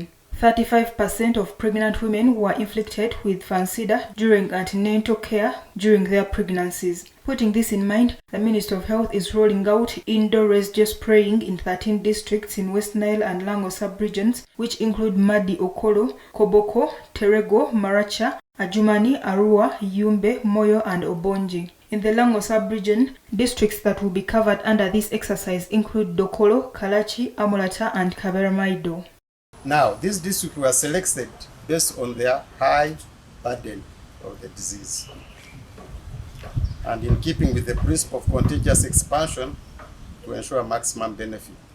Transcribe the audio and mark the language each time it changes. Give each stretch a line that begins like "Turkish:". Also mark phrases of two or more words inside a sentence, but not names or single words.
English: 35% of pregnant women were inflicted with FANSIDA during antenatal care during their pregnancies. Putting this in mind, the Ministry of Health is rolling out indoor residual spraying in 13 districts in West Nile and Lango sub-regions, which include Madi Okolo, Koboko, Terego, Maracha, Ajumani, Arua, Yumbe, Moyo, and Obonji. In the Lango sub-region, districts that will be covered under this exercise include Dokolo, Kalachi, Amolata, and Kaberamaido. Now, these districts were selected based on their high burden of the disease, and in keeping with the principle of contagious expansion to ensure maximum benefit.